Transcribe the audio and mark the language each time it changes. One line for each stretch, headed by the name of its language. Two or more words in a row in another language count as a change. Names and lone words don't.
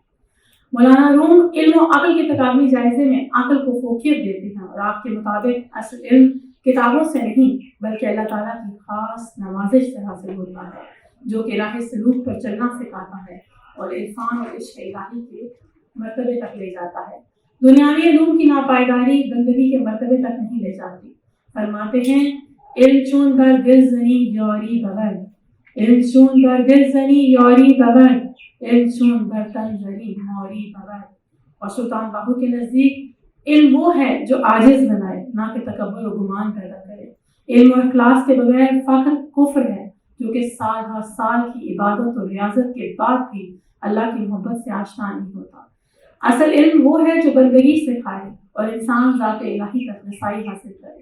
Urdu: مولانا روم علم و عقل کے تقابلی جائزے میں عقل کو فوقیت دیتے ہیں اور آپ کے مطابق اصل علم کتابوں سے نہیں بلکہ اللہ تعالیٰ کی خاص نوازش سے حاصل ہوتا ہے، جو کہ راہ سلوک پر چلنا سکھاتا ہے اور عرفان اور عشق الہی کے مرتبے تک لے جاتا ہے۔ دنیاوی علوم کی ناپائیداری بندگی کے مرتبے تک نہیں لے جاتی۔ فرماتے ہیں،
Persian: علم چون در دل زنی یاری بود، علم چون در دل زنی یاری بود، علم چون بر تن زنی ماری بود۔
Urdu: اور سلطان باہو کے نزدیک علم وہ ہے جو عاجز بنائے، نہ کہ تکبر و گمان پیدا کرے۔ علم اور اخلاص کے بغیر فخر کفر ہے، جو کہ سال ہر سال کی عبادت اور ریاضت کے بعد بھی اللہ کی محبت سے آشنا نہیں ہوتا۔ اصل علم وہ ہے جو بندگی سکھائے اور انسان ذات الہی تک رسائی حاصل کرے۔